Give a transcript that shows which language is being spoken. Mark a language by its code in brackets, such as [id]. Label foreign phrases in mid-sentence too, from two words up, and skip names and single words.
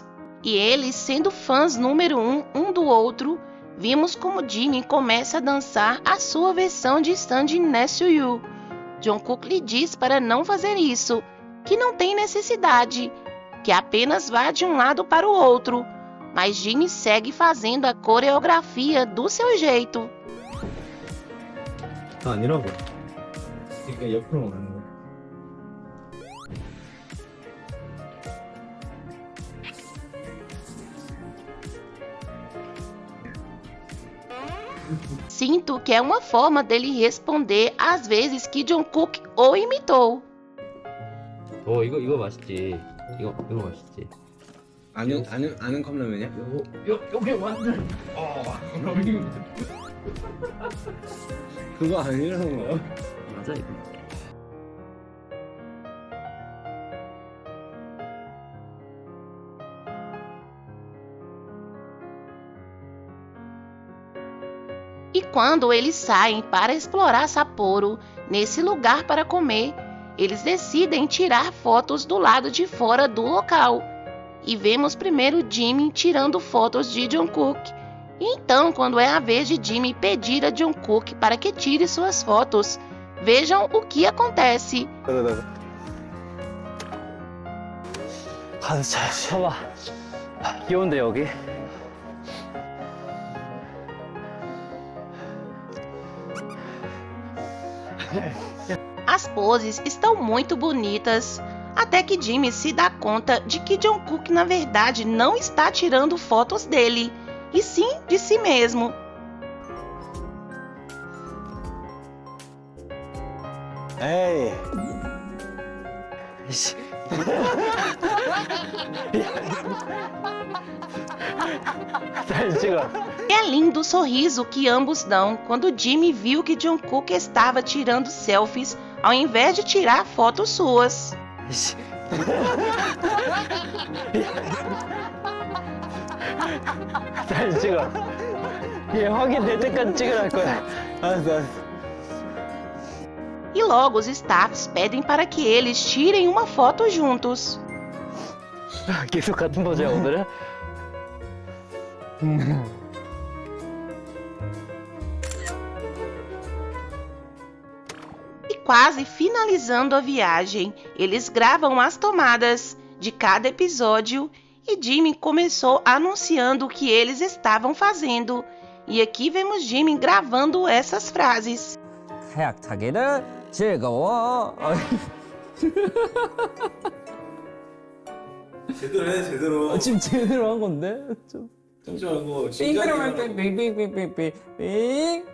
[pt] E eles, sendo fãs número 1 um do outro, vimos como Jimin começa a dançar a sua versão de Stand Next to You. Jungkook lhe diz para não fazer isso, que não tem necessidade, que apenas vá de um lado para o outro, mas Jimmy segue fazendo a coreografia do seu jeito. [ko] 아니라고. 그러니까 옆으로 가는 거. [pt] Sinto que é uma forma dele responder às vezes que Jungkook o imitou. [ko] 이거 맛있지. 이거 맛있지. 아는 컵라면이야? 요게 완전. 그거 아니라는 거. 맞아 이거. [pt] E quando eles saem para explorar Sapporo, nesse lugar para comer, eles decidem tirar fotos do lado de fora do local. E vemos primeiro Jimmy tirando fotos de Jungkook. E então, quando é a vez de Jimmy pedir a Jungkook para que tire suas fotos, vejam o que acontece. [ko] 가득 차야지. 봐봐. 귀여운데 여기. [pt] As poses estão muito bonitas, até que Jimmy se dá conta de que Jungkook na verdade não está tirando fotos dele, e sim de si mesmo. [ko] 에이. 잘 찍어. [pt] É lindo o sorriso que ambos dão quando Jimmy viu que Jungkook estava tirando selfies ao invés de tirar fotos suas. [ko] 잘 찍어. 얘 확인될 때까지 찍으라 거야. 알았어. [pt] E logo os staffs pedem para que eles tirem uma foto juntos. [ko] 계속 같은 포즈야 오늘은? [pt] E quase finalizando a viagem, eles gravam as tomadas de cada episódio e Jimmy começou anunciando o que eles estavam fazendo. E aqui vemos Jimmy gravando essas frases. [ko] 카약 타기는 즐거워. 제대로 해, 제대로. 지금 제대로 한 건데? 좀. 잠시만고. 빙그러면 빙빙빙빙빙빙.